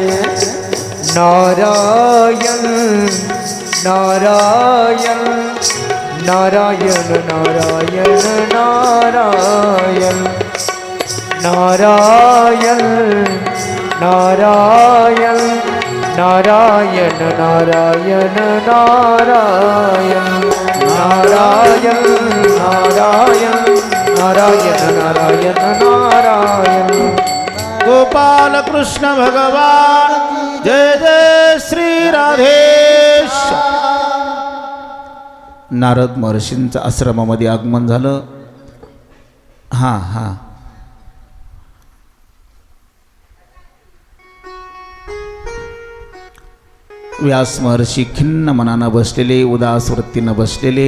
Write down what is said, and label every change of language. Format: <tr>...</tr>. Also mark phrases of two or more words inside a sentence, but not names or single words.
<mr>नारायण नारायण नारायण नारायण नारायण नारायण नारायण नारायण नारायण नारायण नारायण नारायण नारायण नारायण नारायण गोपाल कृष्ण भगवान जय जय श्री राधेश. नारद महर्षींचं आश्रमामध्ये आगमन झालं. हां व्यास महर्षी खिन्न मनानं बसलेले, उदास वृत्तीनं बसलेले.</mr>